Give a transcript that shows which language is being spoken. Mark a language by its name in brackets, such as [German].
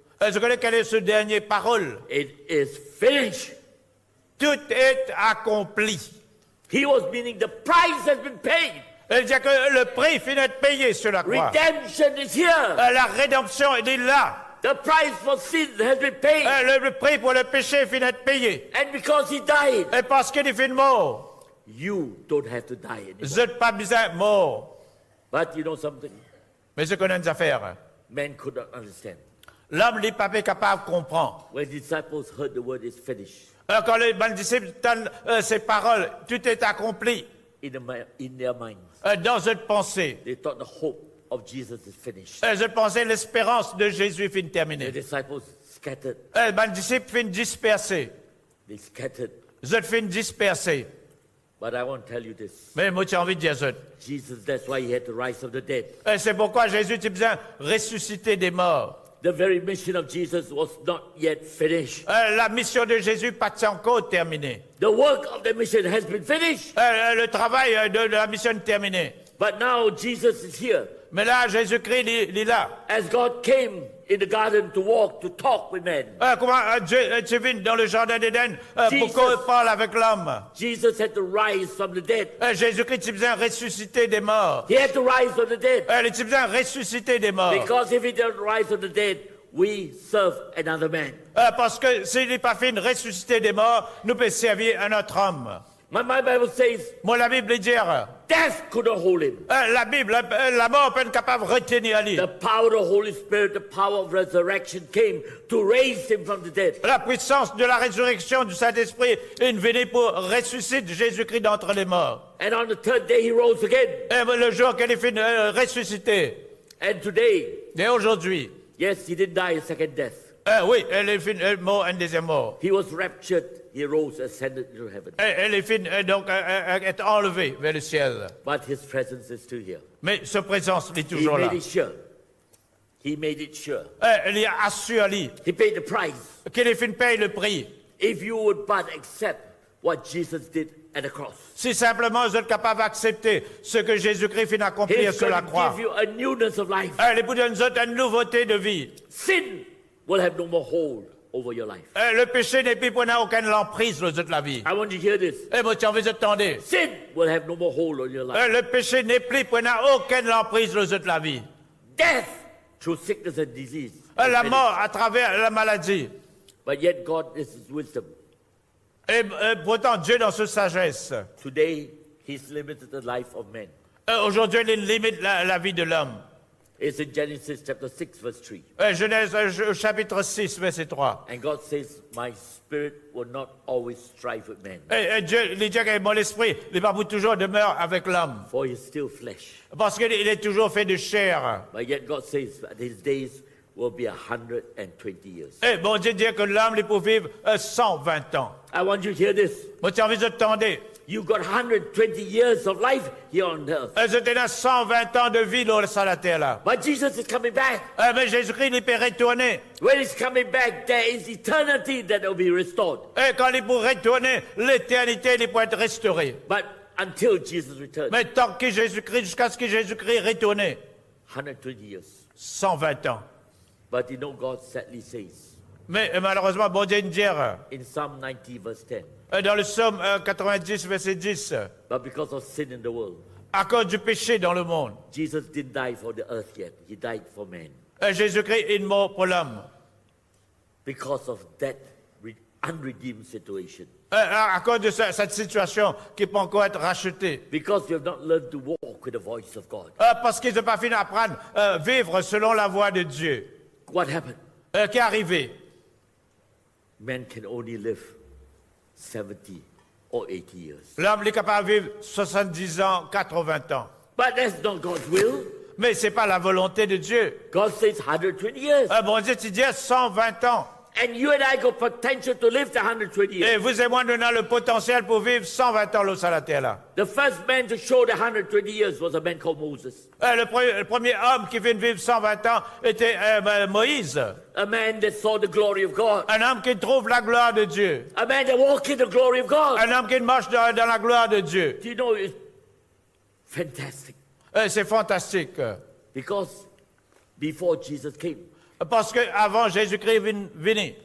[French] je connais quelle est ce dernier parole. [English] It is finished. [French] Tout est accompli. [English] He was meaning the price has been paid. [French] Il dit que le prix finit de payer sur la croix. [English] Redemption is here. [French] La rédemption est là. [English] The price for sin has been paid. [French] Le prix pour le péché finit de payer. [English] And because he died, [French] Et parce qu'il est fini mort, [English] you don't have to die anymore. [French] vous n'êtes pas besoin de mort. [English] But you know something? [French] Mais ce qu'on a des affaires. [English] Man could not understand. [French] L'homme n'est pas capable de comprendre. [English] When the disciples heard the word is finished, [French] Quand les disciples entendent ces paroles, tout est accompli. [English] in their minds, [French] Dans cette pensée, [English] they thought the hope of Jesus is finished. [French] je pensais l'espérance de Jésus finit [English] The [French] terminée. [English] disciples scattered. [French] Les disciples finissent dispersés. [English] They scattered. [French] Vous êtes finissent dispersés. [English] But I want to tell you this. [French] Mais moi, j'ai envie de dire ça. [English] Jesus, that's why he had to rise of the dead. [French] C'est pourquoi Jésus a besoin de ressusciter des morts. [English] The very mission of Jesus was not yet finished. [French] La mission de Jésus n'est pas encore terminée. [English] The work of the mission has been finished. [French] Le travail de la mission est terminé. [English] But now Jesus is here. [French] Mais là, Jésus-Christ, il est là. [English] As God came in the garden to walk, to talk with men, [French] Comment Dieu est venu dans le jardin d'Éden [English] Jesus. [French] pour qu'on parle avec l'homme. [English] Jesus had to rise from the dead. [French] Jésus-Christ a besoin de ressusciter des morts. [English] He had to rise from the dead. [French] Il a besoin de ressusciter des morts. [English] Because if he didn't rise from the dead, we serve another man. [French] Parce que s'il n'est pas fait de ressusciter des morts, nous pouvons servir un autre homme. [English] My Bible says, [French] Moi, la Bible dit, [English] death could not hold him. [French] La Bible, la mort peut être capable de retenir Ali. [English] The power of the Holy Spirit, the power of resurrection came to raise him from the dead. [French] La puissance de la résurrection du Saint-Esprit est venue pour ressusciter Jésus-Christ d'entre les morts. [English] And on the third day he rose again. [French] Et le jour qu'elle est finie ressuscité. [English] And today, [French] Et aujourd'hui, [English] yes, he didn't die a second death. [French] oui, elle est mort, une deuxième mort. [English] He was raptured, he rose, ascended into heaven. [French] Elle est finie, donc est enlevée vers le ciel. [English] But his presence is still here. [French] Mais sa présence est [English] He [French] toujours là. [English] made it sure. He made it sure. [French] Elle y a assuré [English] He paid the price. [French] qu'il est fini paye le prix. [English] If you would but accept what Jesus did at the cross, [French] Si simplement vous êtes capable d'accepter ce que Jésus-Christ finit d'accomplir [English] He's [French] sur la [English] going to [French] croix, [English] give you a newness of life. [French] elle est pour nous autres une nouveauté de vie. [English] Sin will have no more hold over your life. [French] Le péché n'est plus pour nous aucune emprise sur toute la vie. [English] I want you to hear this. [French] Et moi, tu envie d'entendre. [English] Sin will have no more hold on your life. [French] Le péché n'est plus pour nous aucune emprise sur toute la vie. [English] Death through sickness and disease. [French] La mort à travers la maladie. [English] But yet God is His wisdom. [French] Et pourtant, Dieu, dans sa sagesse, [English] Today, He's limited the life of men. [French] aujourd'hui, il limite la vie de l'homme. [English] It's in Genesis chapter 6, verse 3. [French] Genèse chapitre 6, verset 3. [English] And God says, my spirit will not always strive with men, [French] Et Dieu, il dit que mon esprit n'est pas pour toujours demeure avec l'homme. [English] for He's still flesh. [French] Parce qu'il est toujours fait de chair. [English] But yet God says that His days will be 120 years. [French] Et bon Dieu dit que l'homme est pour vivre 120 ans. [English] I want you to hear this. [French] Moi, tu as envie de t'entendre. [English] You've got 120 years of life here on earth. [French] C'était dans 120 ans de vie sur la terre là. [English] But Jesus is coming back. [French] Mais Jésus-Christ, il peut retourner. [English] When He's coming back, there is eternity that will be restored. [French] Et quand il pourra retourner, l'éternité, il pourra être restaurée. [English] But until Jesus returns, [French] Mais tant que Jésus-Christ, jusqu'à ce que Jésus-Christ retourne, [English] 120 years. [French] 120 ans. [English] But you know, God sadly says [French] Mais malheureusement, bon Dieu nous dit, [English] in Psalm 90, verse 10, [French] dans le psaume 90, verset 10, [English] but because of sin in the world, [French] à cause du péché dans le monde, [English] Jesus didn't die for the earth yet. He died for man. [French] Jésus-Christ est mort pour l'homme. [English] Because of that unredeemed situation. [French] À cause de cette situation qui peut encore être rachetée. [English] Because you have not learned to walk with the voice of God. [French] Parce qu'ils n'ont pas fini d'apprendre à vivre selon la voie de Dieu. [English] What happened? [French] Qui est arrivé? [English] Man can only live 70 or 80 years. [French] L'homme est capable de vivre 70 ans, 80 ans. [English] But that's not God's will. [French] Mais ce n'est pas la volonté de Dieu. [English] God says 120 years. [French] Bon Dieu, tu dis 120 ans. [English] And you and I got potential to live the 120 years. [French] Et vous et moi, nous avons le potentiel pour vivre 120 ans sur la terre là. [English] The first man to show the 120 years was a man called Moses. [French] Le premier homme qui vient de vivre 120 ans était Moïse. [English] A man that saw the glory of God. [French] Un homme qui trouve la gloire de Dieu. [English] A man that walked in the glory of God. [French] Un homme qui marche dans la gloire de Dieu. [English] Do you know, it's fantastic. [French] C'est fantastique. [English] Because before Jesus came, [French] Parce qu'avant Jésus-Christ venait,